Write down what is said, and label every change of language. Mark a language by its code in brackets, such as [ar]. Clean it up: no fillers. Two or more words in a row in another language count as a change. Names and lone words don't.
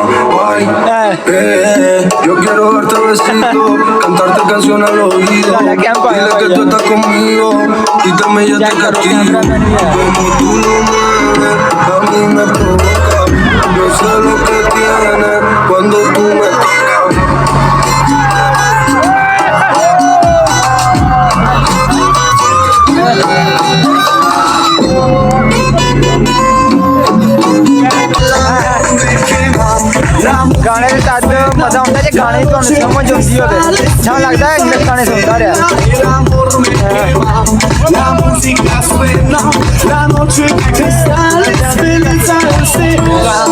[es] Ay, yo quiero darte besito, cantarte canciones al oído. Dile que tú estás conmigo y que me ya te castigo. Como tú lo mueves, a mí me provoca. Yo sé lo que tienes cuando tú me tocas. [pa] ਗਾਣੇ ਦੇ ਤੱਦ ਮਜ਼ਾ ਆਉਂਦਾ ਜੇ ਗਾਣੇ ਤੁਹਾਨੂੰ ਸਮਝ ਆਉਂਦੀ ਹੋਵੇ ਅੱਛਾ ਲੱਗਦਾ ਹੈ ਗਾਣੇ ਸੁਣਦਾ ਰਿਹਾ [es] La musica suena, la noche que sale, belleza escena.